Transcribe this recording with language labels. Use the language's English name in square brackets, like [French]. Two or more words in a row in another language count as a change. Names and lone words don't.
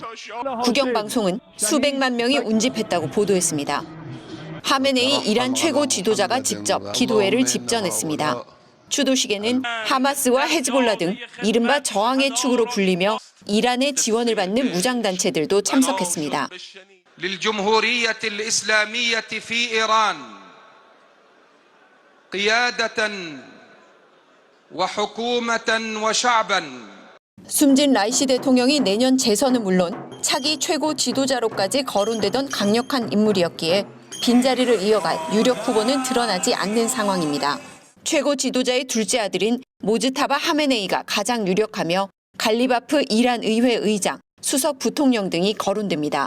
[Korean] 국영방송은 수백만 명이 운집했다고 보도했습니다. 하메네이 이란 최고 지도자가 직접 기도회를 집전했습니다. 추도식에는 하마스와 헤즈볼라 등 이른바 저항의 축으로 불리며 이란의 지원을 받는 무장단체들도 참석했습니다. [Arabic] للجمهورية الإسلامية في إيران قيادة وحكومة وشعبا. [Korean] 숨진 라이시 대통령이 내년 재선은 물론 차기 최고 지도자로까지 거론되던 강력한 인물이었기에 빈자리를 이어갈 유력 후보는 드러나지 않는 상황입니다. 최고 지도자의 둘째 아들인 모즈타바 하메네이가 가장 유력하며 갈리바프 이란 의회 의장, 수석 부통령 등이 거론됩니다.